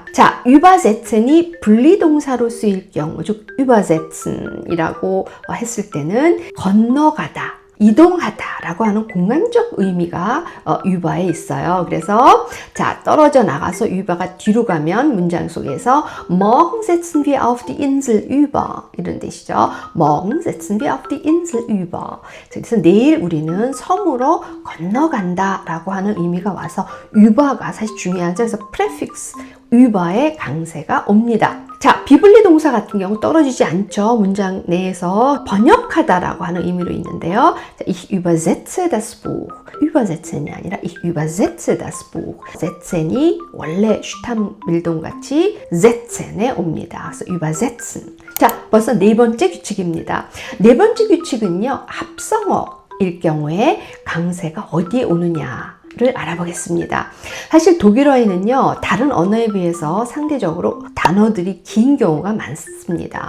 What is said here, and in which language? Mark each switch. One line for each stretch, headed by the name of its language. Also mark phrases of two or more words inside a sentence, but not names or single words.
Korean: 자, übersetzen이 분리동사로 쓰일 경우, 즉 übersetzen이라고 했을 때는 건너가다, 이동하다 라고 하는 공간적 의미가 über에 있어요. 그래서 자, 떨어져 나가서 über가 뒤로 가면 문장 속에서
German: morgen setzen wir auf die Insel über
Korean: 이런 뜻이죠.
German: morgen setzen wir auf die Insel über.
Korean: 그래서 내일 우리는 섬으로 건너간다 라고 하는 의미가 와서 über가 사실 중요하죠. 그래서 prefix über의 강세가 옵니다. 자, 비분리 동사 같은 경우 떨어지지 않죠. 문장 내에서 번역하다라고 하는 의미로 있는데요. 자,
German: ich übersetze das Buch. übersetzen이 아니라 ich übersetze das Buch.
Korean: setzen이 원래 슈탐밀동 같이 setzen에 옵니다. 그래서 übersetzen. 자, 벌써 네 번째 규칙입니다. 네 번째 규칙은요, 합성어일 경우에 강세가 어디에 오느냐 를 알아보겠습니다. 사실 독일어에는요, 다른 언어에 비해서 상대적으로 단어들이 긴 경우가 많습니다.